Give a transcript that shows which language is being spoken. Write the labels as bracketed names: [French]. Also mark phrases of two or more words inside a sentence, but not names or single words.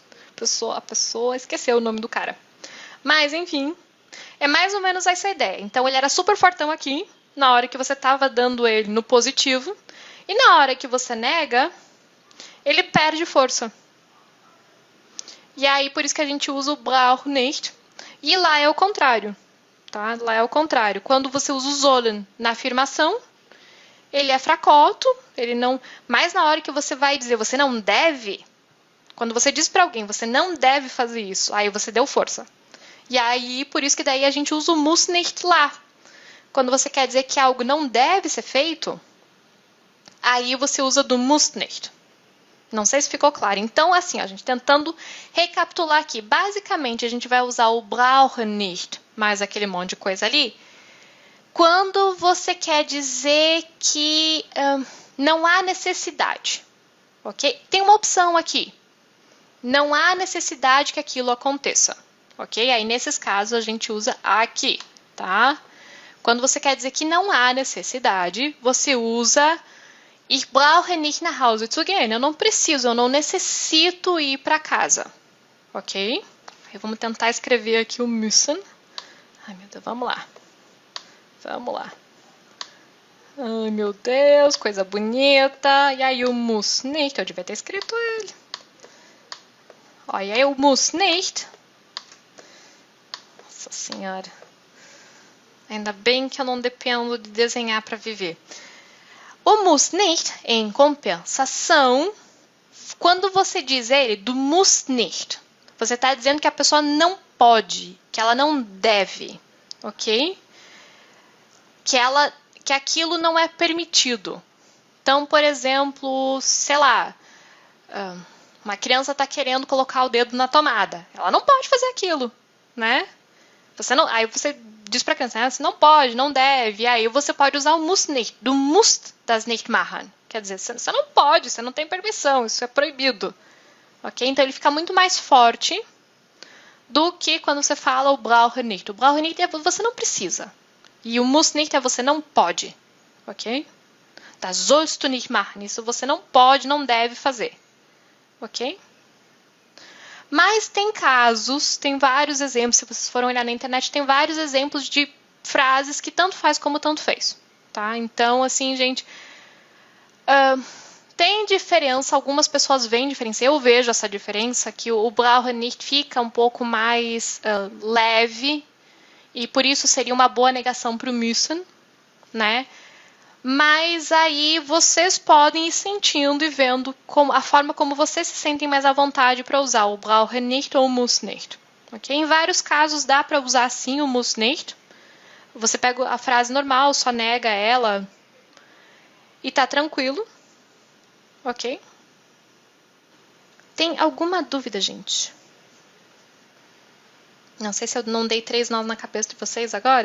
[Portuguese] A pessoa esqueceu o nome do cara. Mas, enfim, é mais ou menos essa ideia. Então, ele era super fortão aqui, na hora que você estava dando ele no positivo. E na hora que você nega, ele perde força. E aí, por isso que a gente usa o [German] brauch nicht. [Portuguese] E lá é o contrário, tá? Lá é o contrário. Quando você usa o sollen na afirmação, ele é fracoto, ele não... Mas na hora que você vai dizer você não deve, quando você diz para alguém você não deve fazer isso, aí você deu força. E aí, por isso que daí a gente usa o [German] muss nicht [Portuguese] lá. Quando você quer dizer que algo não deve ser feito, aí você usa do [German] muss nicht. [Portuguese] Não sei se ficou claro. Então, assim, a gente tentando recapitular aqui. Basicamente, a gente vai usar o [German] brauchen nicht, [Portuguese] mais aquele monte de coisa ali, quando você quer dizer que não há necessidade. Ok? Tem uma opção aqui. Não há necessidade que aquilo aconteça. Ok? Aí, nesses casos, a gente usa aqui, tá? Quando você quer dizer que não há necessidade, você usa [German] Ich brauche nicht nach Hause zu gehen. [Portuguese] Eu não preciso, eu não necessito ir para casa. Ok? Aí vamos tentar escrever aqui o müssen. Ai, meu Deus, vamos lá. Vamos lá. Ai, meu Deus, coisa bonita. E aí o [German] muss nicht, [Portuguese] eu devia ter escrito ele. Ó, e aí o [German] muss nicht. [Portuguese] Nossa Senhora. Ainda bem que eu não dependo de desenhar para viver. O [German] muss nicht, [Portuguese] em compensação, quando você diz ele do [German] muss nicht, [Portuguese] você está dizendo que a pessoa não pode, que ela não deve, ok? Que aquilo não é permitido. Então, por exemplo, sei lá, uma criança está querendo colocar o dedo na tomada. Ela não pode fazer aquilo, né? Aí você diz para a criança, você não pode, não deve. E aí você pode usar o [German] muss nicht, [Portuguese] do [German] musst das nicht machen. [Portuguese] Quer dizer, você não pode, você não tem permissão, isso é proibido. Ok? Então ele fica muito mais forte do que quando você fala o [German] brauche nicht. [Portuguese] O [German] brauche nicht [Portuguese] é você não precisa. E o [German] muss nicht [Portuguese] é você não pode. Ok? [German] Das sollst du nicht machen. [Portuguese] Isso você não pode, não deve fazer. Ok? Mas tem casos, tem vários exemplos, se vocês forem olhar na internet, tem vários exemplos de frases que tanto faz como tanto fez. Tá? Então, assim, gente, tem diferença, algumas pessoas veem diferença, eu vejo essa diferença, que o [German] brauche nicht [Portuguese] fica um pouco mais leve, e por isso seria uma boa negação para o müssen, né? Mas aí vocês podem ir sentindo e vendo a forma como vocês se sentem mais à vontade para usar o [German] brauche nicht [Portuguese] ou o [German] muss nicht. [Portuguese] Okay? Em vários casos dá para usar sim o [German] muss nicht. [Portuguese] Você pega a frase normal, só nega ela e tá tranquilo. Ok? Tem alguma dúvida, gente? Não sei se eu não dei 3 nós na cabeça de vocês agora.